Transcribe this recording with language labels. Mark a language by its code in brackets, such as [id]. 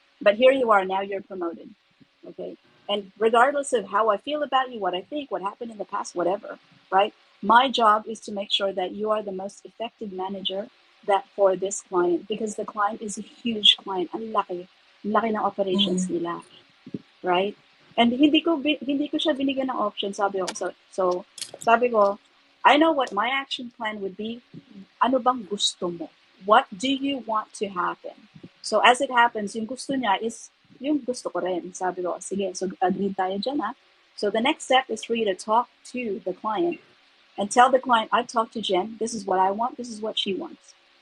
[en] But here you are, now you're promoted. Okay? And regardless of how I feel about you, what I think, what happened in the past, whatever, right? My job is to make sure that you are the most effective manager that for this client because the client is a huge client. [tl] Ang laki. Ang laki ng operations Mm-hmm. nila, right? And hindi ko siya binigyan ng option, sabi ko. So sabi ko, [en] I know what my action plan would be. [tl] Ano bang gusto mo? [en] What do you want to happen? So as it happens, [tl] yung gusto niya is yung gusto ko rin. Sabi ko, sige, so agree tayo dyan ha. [en] So the next step is for you to talk to the client and tell the client, I've talked to Jen, this is what I want, this is what she wants.